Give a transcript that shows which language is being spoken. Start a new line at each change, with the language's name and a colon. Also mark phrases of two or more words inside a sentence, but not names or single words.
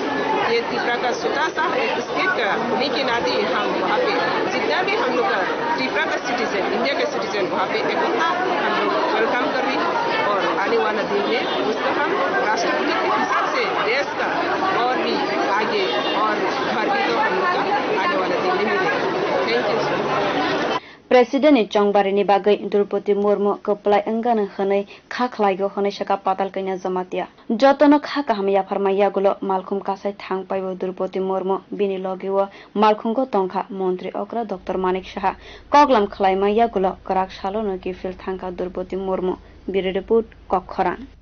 Hindi: ये त्रिपुरा का छोटा सा एक स्टेट का होने के नाते हम वहाँ पे जितना भी हम लोग का त्रिपुरा का सिटीजन इंडिया का सिटीजन वहाँ पे एकता हम लोग वेलकम कर रही है और आने वाला दिन में उसको हम राष्ट्रपति के हिसाब से देश का और भी आगे और भर भी तो हम लोग का आने वाला दिन में मिलेगा।
English: thank you sir.
Kok Borok: President Chongbarini bagai Draupadi Murmu keplai enggana hane khaklaigo hane shaka patalkanya Jamatia jotono kha kahamiya farmaya gulo malkhum kasai thang paibo Draupadi Murmu bini logiwo malkhumgo tongkha mantri Okra Dr. Manik Saha koglam khlaimaya gulo karak salono ki fil thangka Draupadi Murmu biri report kokhoran